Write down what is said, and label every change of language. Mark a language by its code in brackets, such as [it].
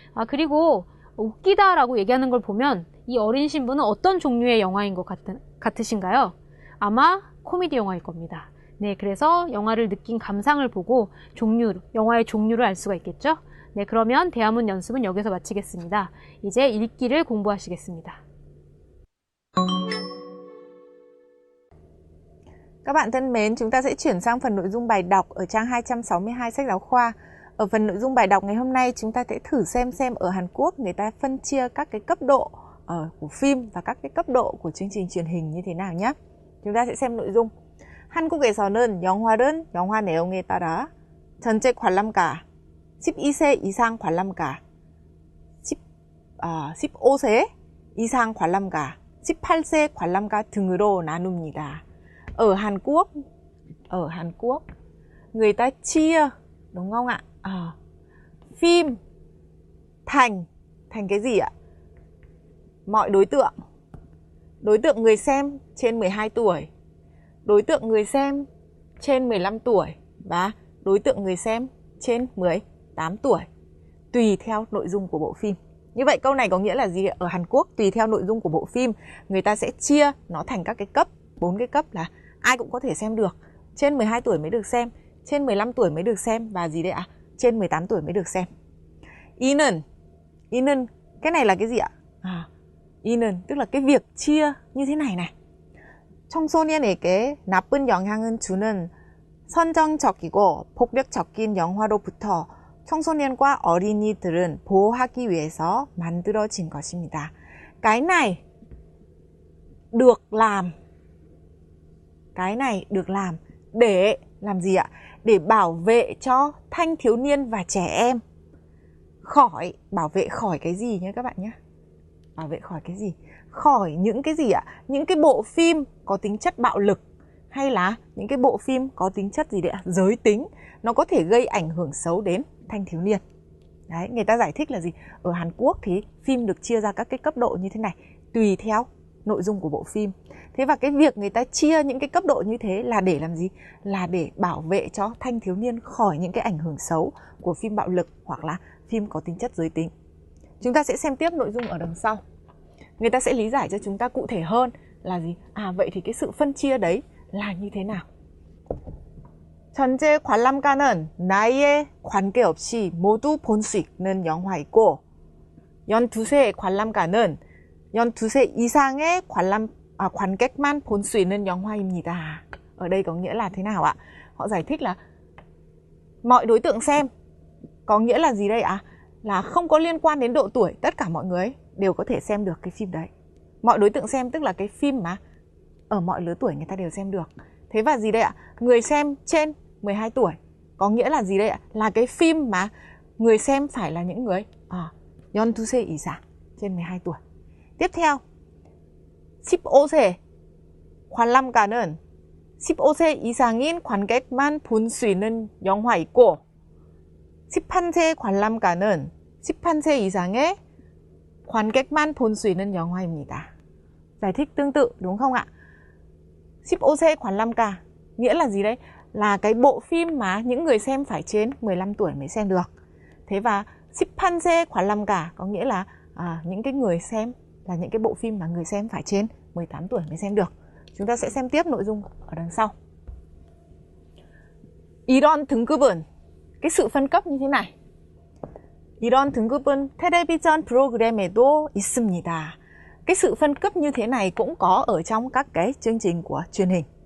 [ko] 그리고 웃기다라고 얘기하는 걸 보면 이 어린 신부는 어떤 종류의 영화인 것 같으신가요? 아마 코미디 영화일 겁니다. 네, 그래서 영화를 느낀 감상을 보고 영화의 종류를 알 수가 있겠죠? 네, 그러면 대화문 연습은 여기서 마치겠습니다. 이제 읽기를 공부하시겠습니다. [vi] Các bạn thân mến, chúng ta sẽ chuyển sang phần nội dung bài đọc ở trang 262 sách giáo khoa. Ở phần nội dung bài đọc ngày hôm nay chúng ta sẽ thử xem ở Hàn Quốc người ta phân chia các cái cấp độ của phim và các cái cấp độ của chương trình truyền hình như thế nào nhé. chúng ta sẽ xem nội dung. [ko] 한국에서는 영화는 영화 내용에 따라 전체 관람가 12세 이상 관람가 15세 이상 관람가 18세 관람가 등으로 나눕니다. [vi] Ở Hàn Quốc người ta chia, đúng không ạ? Phim thành cái gì ạ? Mọi đối tượng. Đối tượng người xem trên 12 tuổi, đối tượng người xem trên 15 tuổi và đối tượng người xem trên 18 tuổi, tùy theo nội dung của bộ phim. Như vậy câu này có nghĩa là gì? Ở Hàn Quốc tùy theo nội dung của bộ phim, người ta sẽ chia nó thành các cái cấp, 4 cái cấp là ai cũng có thể xem được. Trên 12 tuổi mới được xem, trên 15 tuổi mới được xem và gì đấy ạ? Trên 18 tuổi mới được xem. I는, cái này là cái gì ạ? 이는 tức là cái việc chia như thế này này. [ko] 청소년에게 나쁜 영향을 주는 선정적이고 폭력적인 영화로부터 청소년과 어린이들은 보호하기 위해서 만들어진 것입니다. [vi] Cái này được làm. Cái này được làm để làm gì ạ? Để bảo vệ cho thanh thiếu niên và trẻ em khỏi, bảo vệ khỏi cái gì nhé các bạn nhé. Bảo vệ khỏi cái gì? Khỏi những cái gì ạ? Những cái bộ phim có tính chất bạo lực hay là những cái bộ phim có tính chất gì đấy ạ? Giới tính. Nó có thể gây ảnh hưởng xấu đến thanh thiếu niên. Đấy, người ta giải thích là gì? Ở Hàn Quốc thì phim được chia ra các cái cấp độ như thế này, tùy theo nội dung của bộ phim. Thế và cái việc người ta chia những cái cấp độ như thế là để làm gì? Là để bảo vệ cho thanh thiếu niên khỏi những cái ảnh hưởng xấu của phim bạo lực hoặc là phim có tính chất giới tính. Chúng ta sẽ xem tiếp nội dung ở đằng sau. Người ta sẽ lý giải cho chúng ta cụ thể hơn là gì? Vậy thì cái sự phân chia đấy là như thế nào? [ko] 전체 관람가는 나이에 관계없이 모두 볼 수 있는 영화이고 12세 관람가는 12세 이상의 관객만 볼 수 있는 영화입니다. [vi] Ở đây có nghĩa là thế nào ạ? Họ giải thích là mọi đối tượng xem. Có nghĩa là gì đây ạ? là không có liên quan đến độ tuổi, tất cả mọi người đều có thể xem được cái phim đấy. Mọi đối tượng xem tức là cái phim mà ở mọi lứa tuổi người ta đều xem được. Thế và gì đây ạ? Người xem trên 12 tuổi có nghĩa là gì đây ạ? Là cái phim mà người xem phải là những người [ko] 12세 이상, [vi] trên 12 tuổi. Tiếp theo, [ko] 15세 관람가는 15세 이상인 관객만 볼 수 있는 영화 있고 18세 관람가는 18세 이상의 관객만 볼 수 있는 영화입니다. [vi] Giải thích tương tự đúng không ạ? [ko] 15세 관람가 [vi] nghĩa là gì đấy? Là cái bộ phim mà những người xem phải trên 15 tuổi mới xem được. Thế và [ko] 18세 관람가 [vi] có nghĩa là những cái người xem là những cái bộ phim mà người xem phải trên 18 tuổi mới xem được. Chúng ta sẽ xem tiếp nội dung ở đằng sau. [ko] 이런 등급은, [vi] cái sự phân cấp như thế này. [ko] 이런 등급은 텔레비전 프로그램에도 있습니다. [vi] Cái sự phân cấp như thế này cũng có ở trong các cái chương trình của truyền hình.